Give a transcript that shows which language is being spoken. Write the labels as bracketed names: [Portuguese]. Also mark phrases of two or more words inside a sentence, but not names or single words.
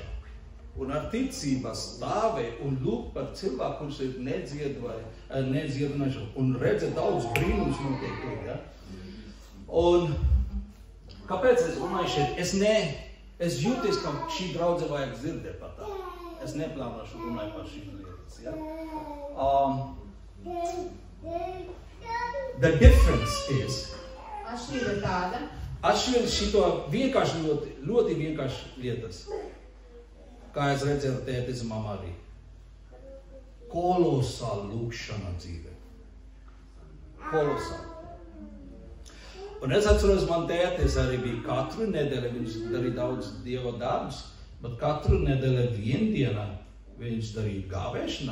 [Latvian] Un ar ticībā stāvē un lūk par cilvēku, kurš ir nedziedināšana, un redza daudz brīnums notiek tur, ja? Un kāpēc es runāju šeit? Es jūties, ka šī draudze vajag dzirdēt par tā. Es neplānošu runāt par šīm lietas, ja? [English] The difference is... [Latvian] Atšķirība ir tāda. Atšķirība šito vienkārši ļoti vienkārši lietas. Kā es redzēju tētis mamma arī. Kolosāla lūkšana dzīve. Kolosāla. Un es atceros, man tētis arī bija katru nedēļu, viņš darīja daudz Dieva darbus, bet katru nedēļu viendienā viņš darīja gāvēšanā.